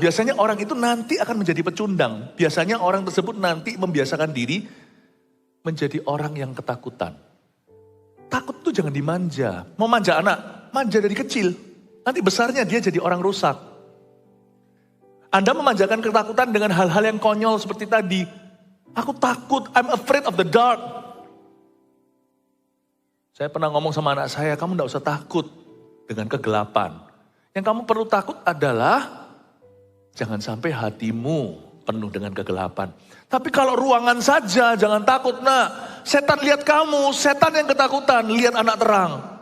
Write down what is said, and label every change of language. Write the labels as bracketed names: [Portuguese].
[Indonesian] Biasanya orang itu nanti akan menjadi pecundang. Biasanya orang tersebut nanti membiasakan diri menjadi orang yang ketakutan. Takut itu jangan dimanja. Mau manja anak, manja dari kecil. Nanti besarnya dia jadi orang rusak. Anda memanjakan ketakutan dengan hal-hal yang konyol seperti tadi. Aku takut, [English] I'm afraid of the dark. [Indonesian] Saya pernah ngomong sama anak saya, kamu gak usah takut dengan kegelapan. Yang kamu perlu takut adalah, jangan sampai hatimu penuh dengan kegelapan. Tapi kalau ruangan saja, jangan takut. Nah, setan lihat kamu, setan yang ketakutan, lihat anak terang.